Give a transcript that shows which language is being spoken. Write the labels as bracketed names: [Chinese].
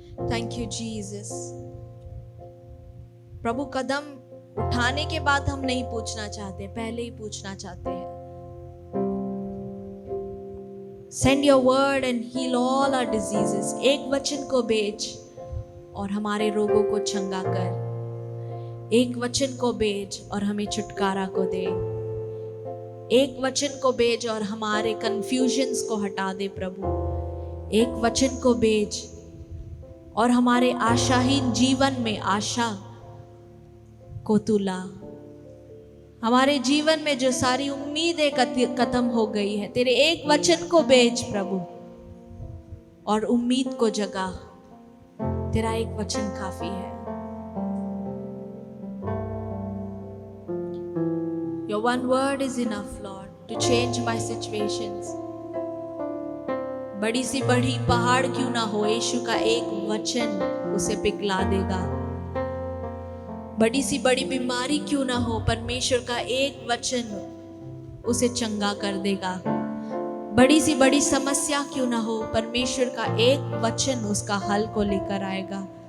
[English] Thank you Jesus. [Hindi] प्रभु, कदम उठाने के बाद हम नहीं पूछना चाहते, पहले ही पूछना चाहते हैं। [English] Send your word and heal all our diseases। [Hindi] एक वचन को भेज और हमारे रोगों को चंगा कर। एक वचन को भेज और हमें छुटकारा को दे। एक वचन को भेज और हमारे कंफ्यूजन्स को हटा दे प्रभु। एक वचन को भेज और हमारे आशाहीन जीवन में आशा को तू ला। हमारे जीवन में जो सारी उम्मीदें खत्म हो गई है, तेरे एक वचन को भेज प्रभु और उम्मीद को जगा। तेरा एक वचन काफी है। [English] Your one word is enough, Lord, to change my situations। [Hindi] बड़ी सी बड़ी पहाड़ क्यों ना हो, यीशु का एक वचन उसे पिघला देगा। बड़ी सी बड़ी बीमारी क्यों ना हो, परमेश्वर का एक वचन उसे चंगा कर देगा। बड़ी सी बड़ी समस्या क्यों ना हो, परमेश्वर का एक वचन उसका हल को लेकर आएगा।